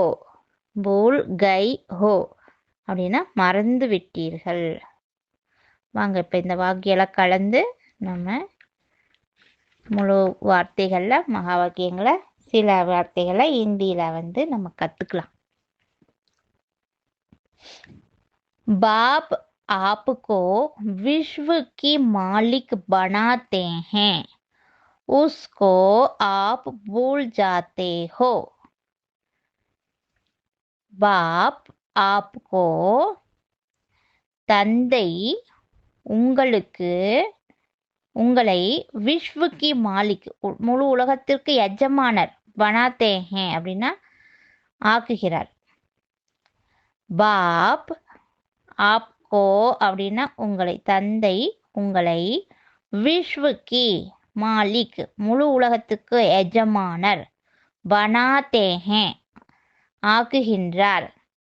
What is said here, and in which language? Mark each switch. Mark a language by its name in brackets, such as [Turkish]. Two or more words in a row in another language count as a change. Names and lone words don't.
[Hindi] भूल गए हो [Tamil] அப்படின்னா மறந்து விட்டீர்கள். வாங்க இப்போ இந்த வாக்கியெல்லாம் கலந்து நம்ம முழு வார்த்தைகளில் மகா வாக்கியங்களை சில வார்த்தைகளை ஹிந்தியில் நம்ம கற்றுக்கலாம். [Hindi] बाप आपको विश्व की मालिक बनाते हैं, उसको आप भूल जाते हो. बाप आपको [Tamil] தந்தை உங்களுக்கு உங்களை [Hindi] विश्व की मालिक [Tamil] முழு உலகத்திற்கு எஜமானர் [Hindi] बनाते हैं [Tamil] அப்படின்னா ஆக்குகிறார். [Hindi] बाप आपको [Tamil] அப்படின்னா உங்களை, தந்தை உங்களை, [Hindi] विश्व की मालिक [Tamil] முழு உலகத்துக்கு எஜமானர், [Hindi] बनाते हैं [Tamil] ஆக்குகின்றார்.